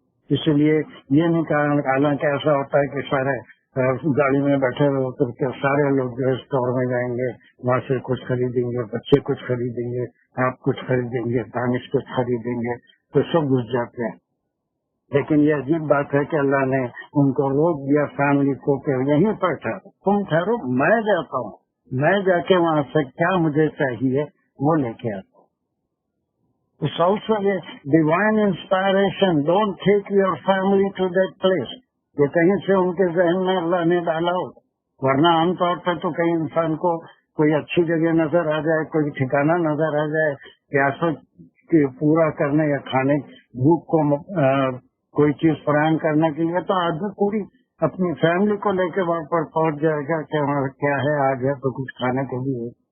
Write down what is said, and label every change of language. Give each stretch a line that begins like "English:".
Urdu: اس لیے یہ نہیں کہا، حالانکہ ایسا ہوتا ہے کہ سارے گاڑی میں بیٹھے ہوئے ہوتے کہ سارے لوگ جو اسٹور میں جائیں گے، وہاں سے کچھ خریدیں گے، بچے کچھ خریدیں گے، آپ کچھ خریدیں گے، دانش کچھ خریدیں گے، تو سب گھس جاتے ہیں۔ لیکن یہ عجیب بات ہے کہ اللہ نے ان کو روک دیا فیملی کو کہ یہیں پر ٹھہرو، تم ٹھہرو، میں جاتا ہوں، میں جا کے وہاں سے کیا مجھے چاہیے وہ لے کے آتا ہوں۔
English: It's also a divine inspiration. Don't take your family to that place.
Urdu: یہ کہیں سے ان کے ذہن میں اللہ نے ڈالا ہو، ورنہ عام طور پر تو کئی انسان کو کوئی اچھی جگہ نظر آ جائے، کوئی ٹھکانہ نظر آ جائے، پیاسوں کی پورا کرنے یا کھانے بھوک کو کوئی چیز فراہم کرنے کے لیے، تو آدمی پوری اپنی فیملی کو لے کے وہاں پر پہنچ جائے گا کہ وہاں کیا ہے، آ گیا تو کچھ کھانے کو بھی ہے۔